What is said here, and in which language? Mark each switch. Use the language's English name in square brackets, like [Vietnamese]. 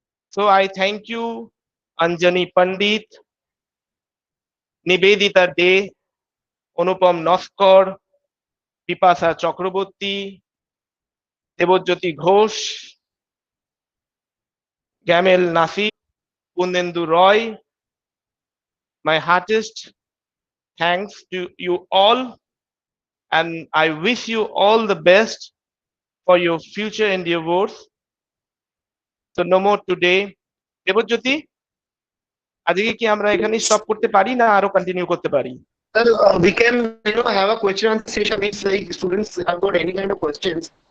[English] So I thank you, Anjani Pandit, Nivedita De, Anupam Noskor, Bipasa Chakraborty, Debojyoti Ghosh, Gamel Nasir, Pundendu Roy. My heartiest thanks to you all, and I wish you all the best for your future endeavors. So no more today. [Bangla] Debjyoti, আজকে কি আমরা এখানে stop করতে পারি না আরো continue করতে পারি? [English] Sir, we can have a question answer session if like students have got any kind of questions.